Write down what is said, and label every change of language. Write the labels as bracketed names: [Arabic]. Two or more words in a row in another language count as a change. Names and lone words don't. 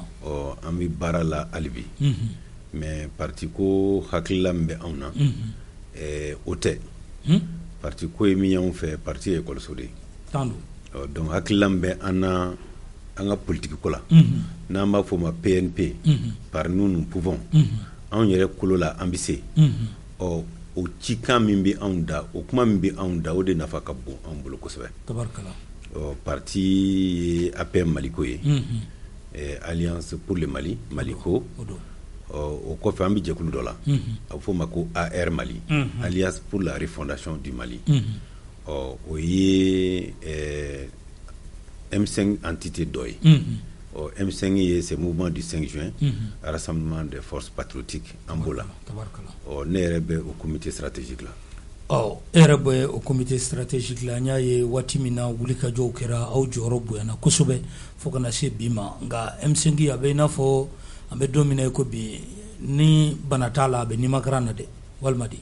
[Bambara] An bɛ baara la hali bi. Mais parti ko hakilila min bɛ anw na o tɛ. Parti ko ye min y'anw fɛ parti ye école so de ye. Tando. Donc hakilila min bɛ an ka politique ko la n'an b'a fɔ o ma PNP [French] par nous pouvons [Bambara] anw yɛrɛ kolo la an bɛ se. O cikan min bɛ anw da o kuma min bɛ anw da o de nafa ka bon anw bolo kosɛbɛ. Tabarakala. Parti ye APM Maliko ye. Alliance pour le Mali Maliko. O kɔfɛ an bɛ jɛkulu dɔ la a bɛ fɔ o ma ko AR Mali Alliance pour la refondation du Mali. O ye M5 entité dɔ ye. M5 ye [French] ce mouvement du 5 juin rassemblement des forces patriotiques [Bambara] an b'o la. Ne yɛrɛ bɛ o [French] comité stratégique [Bambara] la. E yɛrɛ bɛ o [French] comité stratégique [Bambara] la an y'a ye waati min na wulikajɔw kɛra aw jɔyɔrɔ bonyana kosɛbɛ fo kana se bi ma nka M5 a bɛ i n'a fɔ an bɛ don min na ko bi ni bana t'a la a bɛ nimakaran na dɛ walima di.